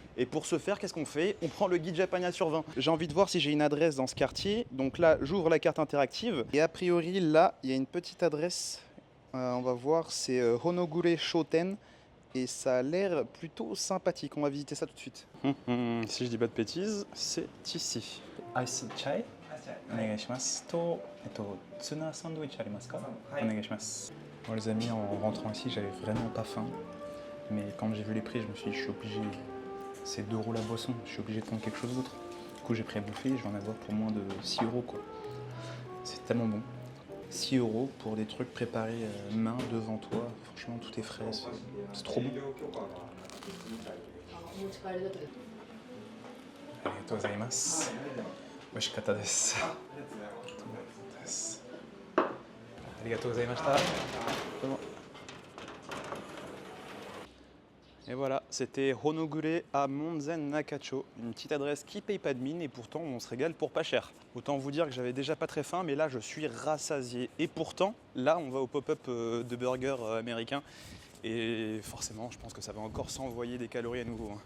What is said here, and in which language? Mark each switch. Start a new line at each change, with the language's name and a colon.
French: Et pour ce faire, qu'est-ce qu'on fait? On prend le guide Japania sur 20. J'ai envie de voir si j'ai une adresse dans ce quartier. Donc là, j'ouvre la carte interactive. Et a priori, là, il y a une petite adresse. On va voir, c'est Honogure Shoten. Et ça a l'air plutôt sympathique. On va visiter ça tout de suite. Si je dis pas de bêtises, c'est ici.
Japanese: Ice chai お願いしますと、ツナサンドイッチありますか？お願いします。
French: Bon les amis, en rentrant ici, j'avais vraiment pas faim. Mais quand j'ai vu les prix, je me suis dit, je suis obligé, c'est 2 € la boisson, je suis obligé de prendre quelque chose d'autre. Du coup, j'ai pris à bouffer, je vais en avoir pour moins de 6 € quoi. C'est tellement bon. 6 € pour des trucs préparés main devant toi, franchement tout est frais, c'est trop bon.
Japanese: ありがとうございます。美味しかったです。ありがとうございました。
French: Et voilà, c'était Honogure à Monzen Nakacho, une petite adresse qui paye pas de mine et pourtant on se régale pour pas cher. Autant vous dire que j'avais déjà pas très faim, mais là je suis rassasié. Et pourtant, là on va au pop-up de burgers américains et forcément je pense que ça va encore s'envoyer des calories à nouveau.